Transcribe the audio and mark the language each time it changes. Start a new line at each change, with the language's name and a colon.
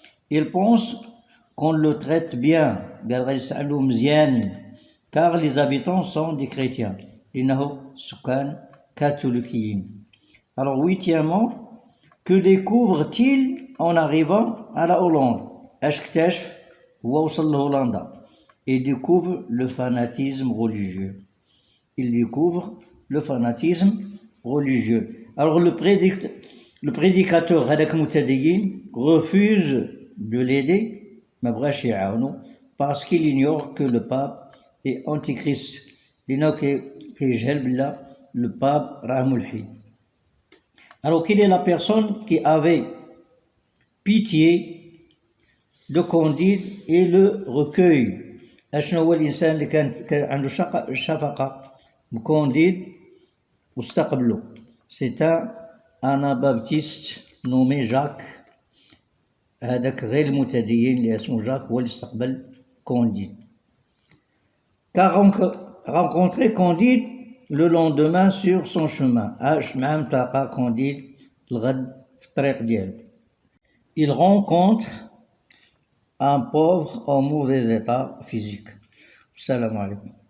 French: Il pense qu'on le traite bien,
Arabic: قال غيسألو مزيان
French: car les habitants sont des chrétiens.
Arabic: لأنه سكان كاثوليكيين.
French: Alors huitièmement, que découvre-t-il en arrivant à la Hollande?
Arabic: اش اكتشف هو وصل لهولندا؟
French: Il découvre le fanatisme religieux. Il découvre le fanatisme religieux. Alors le prédicateur
Arabic: هذاك المتدين
French: refuse de l'aider,
Arabic: ما بغاش يعاونو
French: parce qu'il ignore que le pape est antichrist.
Arabic: لأنه كيجهل بلا le pape راه ملحد.
French: Alors quelle est la personne qui avait pitié de Candide et le recueil?
Arabic: اشنو هو الانسان اللي كان عنده شفقه بكونديد واستقبله؟
French: C'est un anabaptiste nommé Jacques.
Arabic: هذاك غير المتدين اللي اسمه جاك هو اللي استقبل كونديد.
French: Qu'a rencontré Candide le lendemain sur son chemin.
Arabic: مع متلاقى كونديد الغد في الطريق ديالو.
French: Il rencontre un pauvre en mauvais état physique.
Arabic: Salam alaikum.